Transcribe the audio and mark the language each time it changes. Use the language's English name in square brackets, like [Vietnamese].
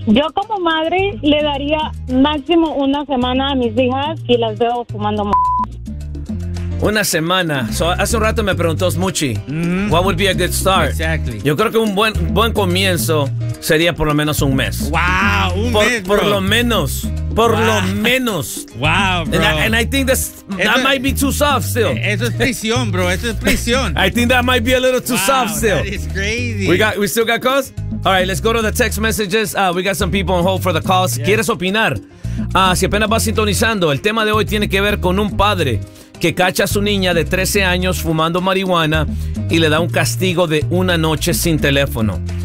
[Spanish] Yo como madre le daría máximo una semana a mis hijas y las veo fumando Una semana. So, hace un rato me preguntó Smuchi, [English] what would be a good start? Exactly. [Spanish] Yo creo que un buen comienzo sería por lo menos un mes. Wow, un mes, bro. Por lo menos. [English] Wow, bro. And I think that might be too soft still. [Spanish] Eso es prisión, bro. Eso es prisión. [English] I think that might be a little too soft still. That is crazy. We still got calls? All right, let's go to the text messages. We got some people on hold for the calls. [Spanish] Yeah. ¿Quieres opinar? Si apenas vas sintonizando, el tema de hoy tiene que ver con un padre que cacha a su niña de 13 años fumando marihuana y le da un castigo de una noche sin teléfono.